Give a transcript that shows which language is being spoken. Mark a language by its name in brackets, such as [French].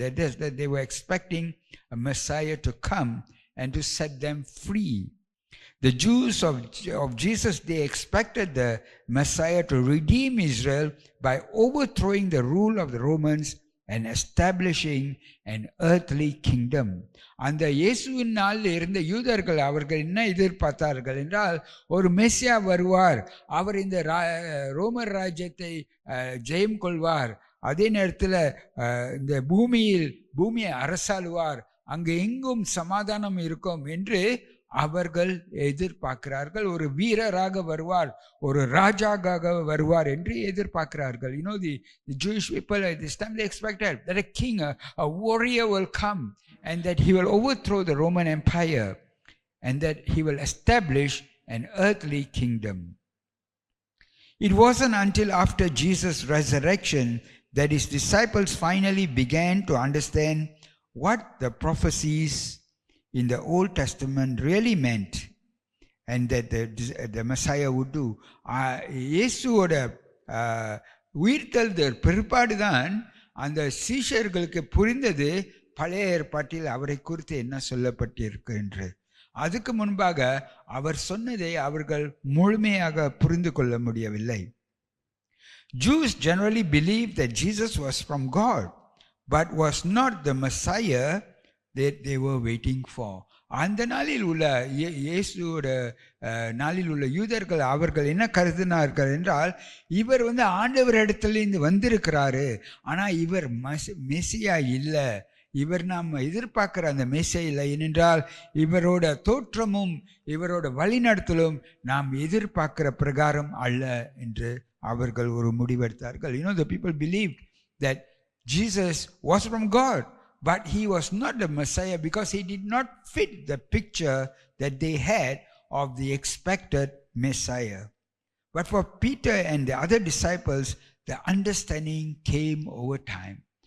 [English] That is, that they were expecting a Messiah to come and to set them free. The Jews of Jesus, they expected the Messiah to redeem Israel by overthrowing the rule of the Romans and establishing an earthly kingdom. [Tamil] அந்த இயேசுவின் நாளில் இருந்த யூதர்கள் அவர்கள் என்ன எதிர்பார்த்தார்கள் என்றால், ஒரு மெசியா வருவார், அவர் இந்த ரோமர் ராஜ்யத்தை ஜெயம் கொள்வார், அதே நேரத்தில் இந்த பூமியை அரசாளுவார், அங்கு எங்கும் சமாதானம் இருக்கும் என்று அவர்கள் எதிர்பார்க்கிறார்கள். ஒரு வீரராக வருவார், ஒரு ராஜாவாக வருவார் என்று எதிர்பார்க்கிறார்கள். [English] The Jewish people at this time, they expected that a king, a warrior will come and that he will overthrow the Roman Empire and that he will establish an earthly kingdom. It wasn't until after Jesus' resurrection that his disciples finally began to understand what the prophecies in the Old Testament really meant and that the Messiah would do. [Tamil] இயேசுவோட உயிர்த்தெழுதல் பிற்பாடுதான் அந்த சீஷர்களுக்கு புரிந்தது பழைய ஏற்பாட்டில் அவரை குறித்து என்ன சொல்லப்பட்டிருக்கு என்று. அதுக்கு முன்பாக அவர் சொன்னதை அவர்கள் முழுமையாக புரிந்து கொள்ள முடியவில்லை. [English] Jews generally believed that Jesus was from God but was not the Messiah that they were waiting for. [Tamil] அந்த நாளில் உள்ள இயேசுவோட நாளில் உள்ள யூதர்கள் அவர்கள் என்ன கருதினார்கள் என்றால், இவர் ஆண்டவரிடத்திலிருந்து வந்திருக்கிறாரு, ஆனால் இவர் மெசியா இல்லை, இவர் நாம் எதிர்பார்க்கிற அந்த மெசியா இல்லை, ஏனென்றால் இவரோட தோற்றமும் இவரோட வழிநடத்தலும் நாம் எதிர்பார்க்கிற பிரகாரம் அல்ல என்று அவர்கள் ஒரு முடிவெடுத்தார்கள். [English] The people believed that Jesus was from God, but he was not the Messiah because he did not fit the picture that they had of the expected Messiah. But for Peter and the other disciples, the understanding came over time.